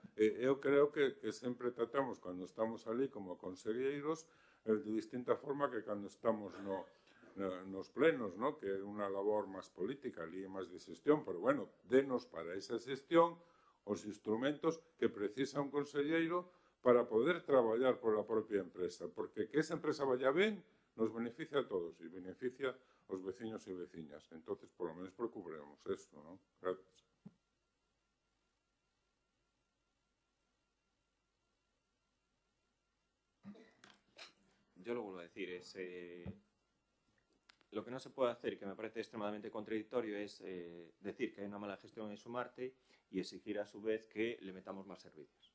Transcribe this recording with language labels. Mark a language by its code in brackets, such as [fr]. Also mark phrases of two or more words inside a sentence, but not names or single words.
[gl] Eu creo que sempre tratamos, cando estamos ali como conselleiros, de distinta forma que cando estamos nos plenos, que é unha labor máis política, ali é máis de xestión, pero bueno, denos para esa xestión os instrumentos que precisa un conselleiro para poder traballar pola propia empresa, porque que esa empresa vaya ben nos beneficia a todos e beneficia aos veciños e veciñas. [es] Entonces, por lo menos preocuparemos esto, ¿no? Gracias. Yo lo vuelvo a decir, lo que no se puede hacer, y que me parece extremadamente contradictorio, es decir que hay una mala gestión en Sumarte y exigir a su vez que le metamos más servicios.